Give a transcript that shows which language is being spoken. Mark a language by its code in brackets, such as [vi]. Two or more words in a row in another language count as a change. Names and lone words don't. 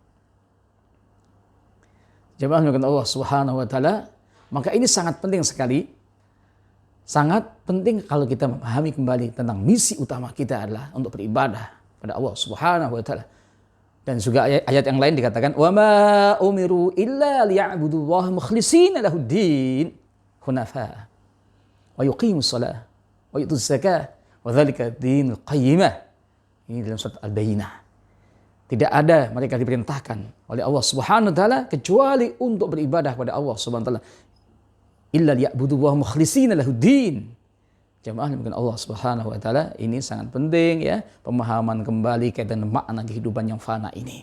[id] Jemaah melakukan Allah [ar] سبحانه وتعالى. [id] Maka ini sangat penting sekali. Sangat penting kalau kita memahami kembali tentang misi utama kita adalah untuk beribadah pada Allah [ar] سبحانه وتعالى. [id] Dan juga ayat yang lain dikatakan [ar] وما أمروا إلا ليعبدوا الله مخلصين له الدين حنفاء ويقيموا الصلاة ويؤتوا الزكاة وذلك دين القيمة. [id] Ini dalam surat Al-Bayyinah. Tidak ada mereka diperintahkan oleh Allah [ar] سبحانه وتعالى [id] kecuali untuk beribadah kepada Allah [ar] سبحانه وتعالى. إلا ليعبدوا الله مخلصين له الدين. [id] Jemaah mungkin Allah [ar] سبحانه وتعالى, [id] ini sangat penting ya, pemahaman kembali kaitan makna kehidupan yang fana ini.